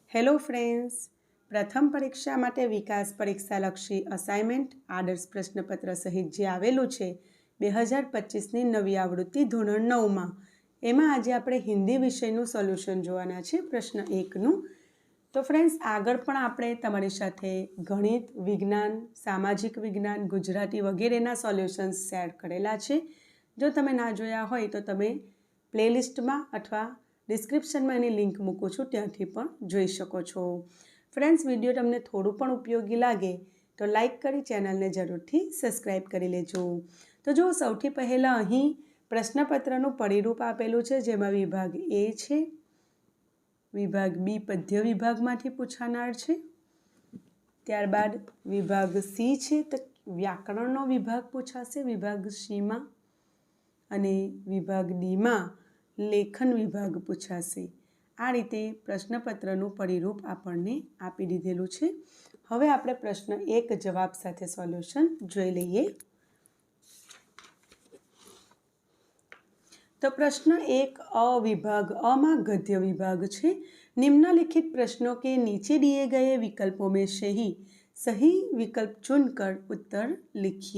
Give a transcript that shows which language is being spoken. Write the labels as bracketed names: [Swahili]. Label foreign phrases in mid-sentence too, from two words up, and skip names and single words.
[English] Hello friends, [Gujarati] પ્રથમ પરીક્ષા માટે વિકાસ પરીક્ષાલક્ષી અસાઇનમેન્ટ આદર્શ પ્રશ્નપત્ર સહિત જે આવેલું છે 2025 નવી આવૃત્તિ ધોરણ 9 માં એમાં આજે આપણે હિન્દી વિષયનું સોલ્યુશન જોવાના છે। પ્રશ્ન 1 નું તો ફ્રેન્ડ્સ આગળ પણ આપણે તમારી સાથે ગણિત, વિજ્ઞાન, સામાજિક વિજ્ઞાન, ગુજરાતી વગેરેના સોલ્યુશન્સ શેર કરેલા છે। જો તમે ના જોયા હોય તો તમે પ્લેલિસ્ટમાં અથવા ડિસ્ક્રિપ્શન માં એની લિંક મૂકું છું, ત્યાંથી પણ જોઈ શકો છો। ફ્રેન્ડ્સ, વિડિયો તમને થોડું પણ ઉપયોગી લાગે તો લાઇક કરી ચેનલ ને જરૂરથી સબ્સ્ક્રાઇબ કરી લેજો। તો જો સૌથી પહેલા અહીં પ્રશ્નપત્રનું પરિરૂપ આપેલું છે, જેમાં વિભાગ એ છે, વિભાગ બી પદ્ય વિભાગમાંથી પૂછાનાર છે, ત્યારબાદ વિભાગ સી છે તો વ્યાકરણનો વિભાગ પૂછાશે વિભાગ સી માં, અને વિભાગ ડી માં લેખન વિભાગ પૂછાશે विभाग सी मां, अने विभाग डी मां लेखन विभाग पूछाशे। આ રીતે પ્રશ્નપત્રનું પરિરૂપ આપણને આપી દીધેલું છે। હવે આપણે પ્રશ્ન 1 જવાબ સાથે સોલ્યુશન જોઈ લઈએ। તો પ્રશ્ન 1 અ વિભાગ અ માં ગદ્ય વિભાગ છે। [Hindi] निम्नलिखित प्रश्नों के नीचे दिए गए विकल्पों में सही विकल्प चुनकर उत्तर लिखिए।